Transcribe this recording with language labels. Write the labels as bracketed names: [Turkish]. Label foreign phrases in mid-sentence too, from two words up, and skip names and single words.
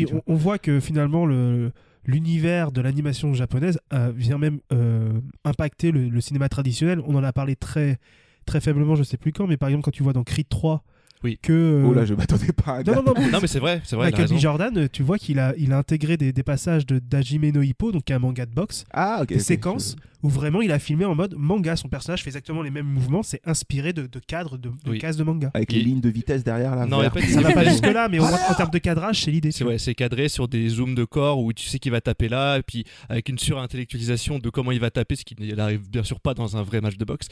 [French] on voit que finalement l'univers de l'animation japonaise vient même impacter le cinéma traditionnel. On en a parlé très, très faiblement, je sais plus quand, mais par exemple quand tu vois dans Creed 3 que... Oh là, je m'attendais pas à... Non, mais c'est vrai. Michael B. Jordan, tu vois qu'il a intégré des passages d'Hajime no Ippo, donc un manga de boxe, des séquences où vraiment il a filmé en mode manga. Son personnage fait exactement les mêmes mouvements, c'est inspiré de cadres, de cases de manga. Avec les lignes de vitesse derrière là. Non, ça va pas jusque là, mais en termes de cadrage, c'est l'idée. C'est cadré sur des zooms de corps où tu sais qu'il va taper là, et puis avec une surintellectualisation de comment il va taper, ce qui n'arrive bien sûr pas dans un vrai match de boxe.